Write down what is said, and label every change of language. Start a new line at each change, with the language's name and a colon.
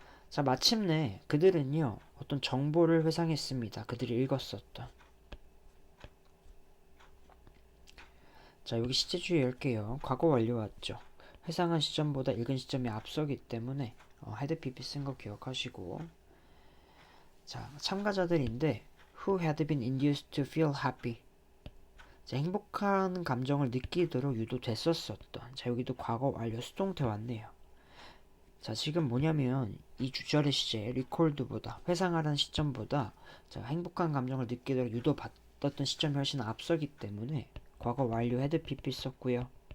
Korean: 자, 마침내 그들은요, 어떤 정보를 회상했습니다. 그들이 읽었었던. 자, 여기 시제주의 10개요. 과거 완료 왔죠. 회상한 시점보다 읽은 시점이 앞서기 때문에 헤드 PP 쓴 거 기억하시고. 자, 참가자들인데
English: who had been induced to feel happy.
Korean: 자, 행복한 감정을 느끼도록 유도됐었던. 자, 여기도 과거 완료 수동태 왔네요. 자, 지금 뭐냐면 이 주절의 시제 recalled보다 회상하라는 시점보다 자, 행복한 감정을 느끼도록 유도받았던 시점이 훨씬 앞서기 때문에 과거 완료 헤드 PP 썼고요.